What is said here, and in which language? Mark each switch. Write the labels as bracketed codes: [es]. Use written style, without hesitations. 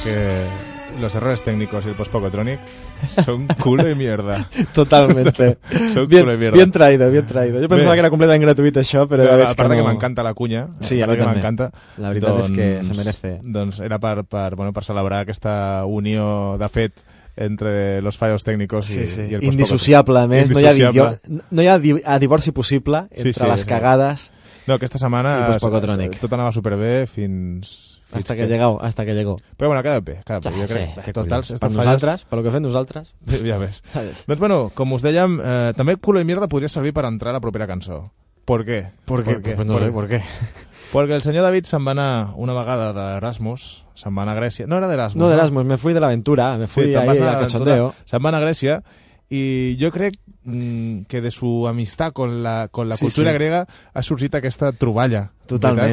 [es] Porque los errores técnicos y el post-pocotronic son culo y mierda. Totalmente. Son bien, culo y mierda. Bien traído, bien traído. Yo pensaba que era completamente gratuito [ca] això, però ja veig que aparte no... que m'encanta la cuña. Sí, a mi m'encanta. La veritat és que [es] se merece. [ca] Doncs era per, bueno, per celebrar aquesta unió de fet entre [es] los fallos técnicos [ca] sí, sí. i el indissociable, a més. No hi ha divorci possible entre sí, sí, les cagades. No, aquesta setmana i tot anava superbé fins... [es] Hasta que llegó, hasta que llegó. Pero bueno, cada vez, cada vez. Yo creo que total, estas fallas. Para lo que hacen nosotras. Ya ves. Pues bueno, como os decía, también culo y mierda podría servir para entrar a la propia canción. ¿Por qué? Porque, pues no sé, ¿por qué? Porque el señor David [ca] se'n va anar una vegada d'Erasmus, se'n va anar a Grècia. No era d'Erasmus. [es] No, d'Erasmus, me fui de l'aventura, me fui ahí al cachondeo. [ca] Se'n va anar a Grècia [es] y yo creo que de su amistad con la cultura griega [ca] ha sorgit aquesta troballa. Totalment,